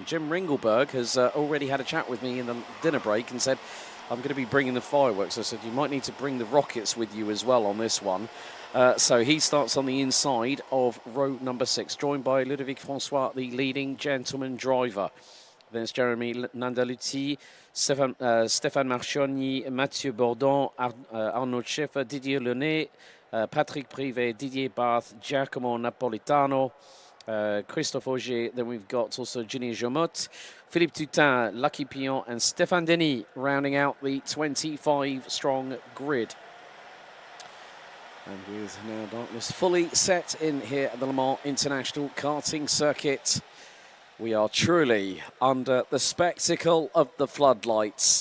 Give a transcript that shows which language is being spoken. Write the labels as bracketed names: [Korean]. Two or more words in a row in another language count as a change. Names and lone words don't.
[English] Jim Ringelberg has already had a chat with me in the dinner break and said, I'm going to be bringing the fireworks. I said, you might need to bring the rockets with you as well on this one. So he starts on the inside of row number 6, joined by Ludovic Francois, the leading gentleman driver. Then it's Jeremy Nandaluti, Stéphane Marchionny, Mathieu Bourdon, Arnaud Scheffer, Didier Lenné, Patrick Privé, Didier Barth, Giacomo Napolitano, Christophe Auger. Then we've got also Ginny Jomot, Philippe Toutin, Lucky Pion, and Stéphane Denis rounding out the 25-strong grid. And with now darkness fully set in here at the Le Mans International Karting Circuit, we are truly under the spectacle of the floodlights.